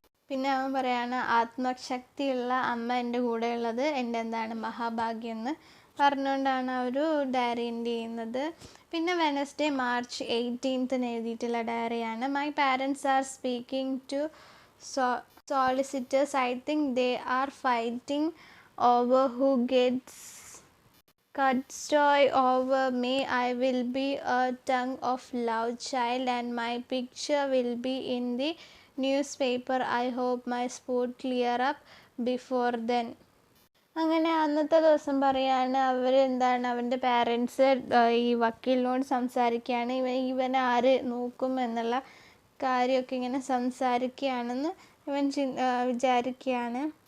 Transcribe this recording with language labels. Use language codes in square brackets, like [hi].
[ml] പിന്നെ അവൻ പറയാണ് ആത്മശക്തിയുള്ള അമ്മ എൻ്റെ കൂടെ ഉള്ളത് എൻ്റെ എന്താണ് മഹാഭാഗ്യം എന്ന് പറഞ്ഞുകൊണ്ടാണ് ആ ഒരു ഡയറി എൻഡ് ചെയ്യുന്നത്. പിന്നെ വെനസ്ഡേ മാർച്ച് 18 എഴുതിയിട്ടുള്ള ഡയറിയാണ്. [en] My parents are speaking to solicitors. I think they are fighting over who gets custody over me. I will be a tongue of love child and my picture will be in the newspaper. I hope my sport clear up before then. [ml] അങ്ങനെ അന്നത്തെ ദിവസം പറയാണ് അവരെന്താണ് അവൻ്റെ parents ഈ വക്കീലിനോട് സംസാരിക്കുകയാണ്, ഇവനെ ആര് നോക്കും എന്നുള്ള കാര്യമൊക്കെ ഇങ്ങനെ സംസാരിക്കുകയാണെന്ന് ഇവൻ വിചാരിക്കുകയാണ്.